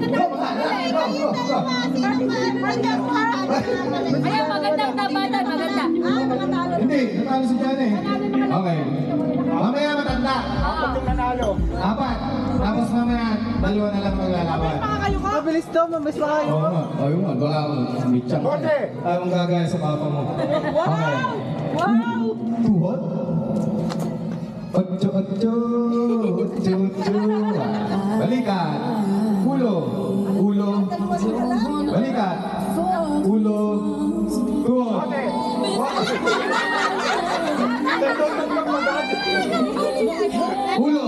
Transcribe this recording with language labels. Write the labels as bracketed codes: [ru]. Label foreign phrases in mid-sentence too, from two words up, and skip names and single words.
[tl] Ayan, magandang tapatan, maganda. Hindi, natalo si Jan eh. Okay. Mamaya matanda. Apat. Tapos mamaya, dalawa na lang maglalaban. Mabilis daw, mabilis pa kayo. Oo nga. Ayun nga. Baka mitchang. Ang gagaya sa papa mo. Okay. Wow! Tuhod. Ocho, ocho. Ocho, ocho. Balikan. Ulo. Ulo. Balikan. Ulo. Tuhod. Ulo.